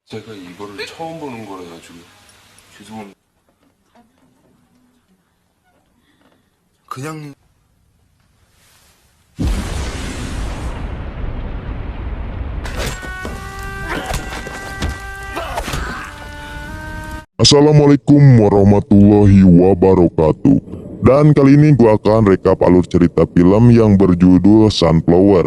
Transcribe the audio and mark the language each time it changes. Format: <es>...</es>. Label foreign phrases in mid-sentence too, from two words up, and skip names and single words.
<ko>제가 이거를 처음 보는 거라 가지고 죄송합니다. 그냥</ko> <ar>السلام عليكم ورحمة الله وبركاته.</ar> <id>Dan kali ini gua akan rekap alur cerita film yang berjudul Sunflower.</id>